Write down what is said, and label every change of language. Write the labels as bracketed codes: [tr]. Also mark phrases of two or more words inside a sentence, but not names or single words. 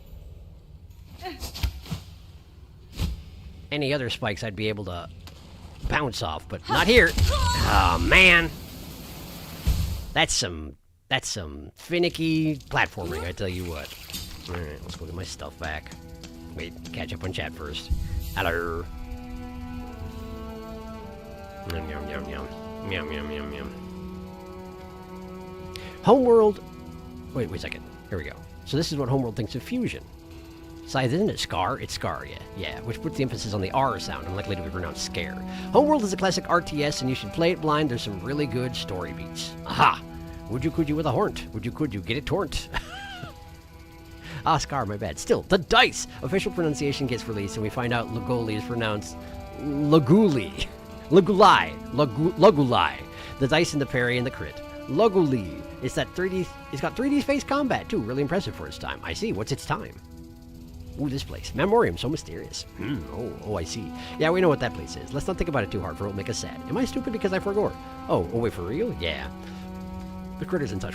[en] Any other spikes I'd be able to bounce off, but not here. Oh, man! That's That's some finicky platforming, I tell you what. Alright, let's go get my stuff back. Wait, catch up on chat first. Hello. Yum, yum, yum, yum. Yum, yum, yum, yum. Homeworld... Wait a second. Here we go. So this is what Homeworld thinks of Fusion. Besides, isn't it Scar? It's Scar, yeah. Yeah, which puts the emphasis on the R sound, unlikely to be pronounced scare. Homeworld is a classic RTS, and you should play it blind. There's some really good story beats. Aha! Would you could you with a hornt? Would you could you get it torrent? Ah, Scar, my bad. Still, the dice! Official pronunciation gets released, and we find out Lugoli is pronounced Luguli. Lugulai. Lugulai. The dice and the parry and the crit. Luguli. It's got 3D space combat, too. Really impressive for its time. I see. What's its time? Ooh, this place. Memorium, so mysterious. Oh, I see. Yeah, we know what that place is. Let's not think about it too hard, for it'll make us sad. Am I stupid because I forgot? Oh, wait, for real? Yeah. The critter's in touch.